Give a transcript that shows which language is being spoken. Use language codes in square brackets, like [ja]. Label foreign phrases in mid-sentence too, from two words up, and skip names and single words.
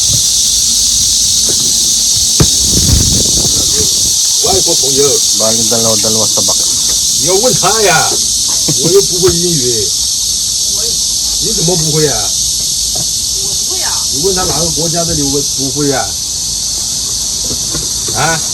[zh] 外国朋友， [tl] Bali dalawa sa box. [zh] 你要问他呀，我又不会英语，你怎么不会啊？我不会啊。你问他哪个国家的，你不会呀？啊？